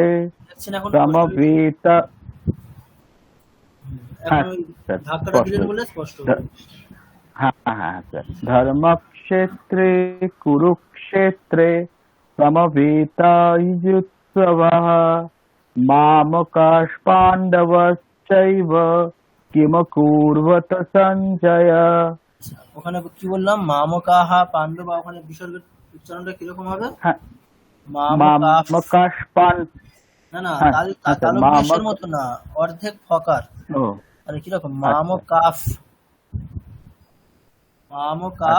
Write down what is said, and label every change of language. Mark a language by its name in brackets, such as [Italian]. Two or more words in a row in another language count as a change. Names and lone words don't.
[Bangla] দেখছেন এখন সমবেতা। এখন ওই স্যার, ধাক্কাটা দিলেন স্পষ্ট। বলে স্পষ্ট হবে। হ্যাঁ হ্যাঁ স্যার। [Sanskrit] ধর্মক্ষেত্রে কুরুক্ষেত্রে সমবেতাयुत्सवः मामकाश्पाण्डवश्चैव किमकुर्वत सञ्जय। [Bangla] আচ্ছা, ওখানে কি বললাম? মামকাহা পাণ্ডবা, ওখানে বিসর্গের উচ্চারণটা কিরকম হবে? হ্যাঁ, মামকাফ। মামকাশ্পান। না না, হ্যাঁ, আচ্ছা, তালব্যশের মতো না, অর্ধেক ফকার। ও মানে কিরকম? মামকাফ, মামকাফ